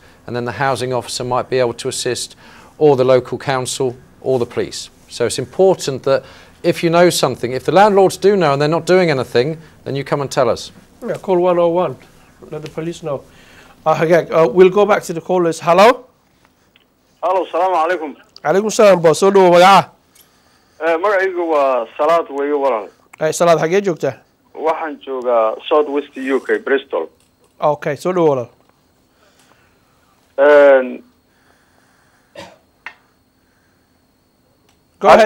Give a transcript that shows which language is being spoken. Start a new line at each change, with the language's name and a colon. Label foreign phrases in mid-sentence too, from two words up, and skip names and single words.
English: And then the housing officer might be able to assist, or the local council, or the police. So it's important that if you know something, if the landlords do know and they're not doing anything, then you come and tell us. Yeah, call 101. Let the police know. We'll go back to the callers. Hello? Hello,
Arabic: salaam alaikum. Alaikum salam,
Somali: boss. Soo dhawo magaca? Magacaygu waa Salaad weeye walaal. Salaad xagee joogtaa? Waxaan joogaa South West UK, Bristol. Okay, soo dhawo walaal.
English: Go ahead.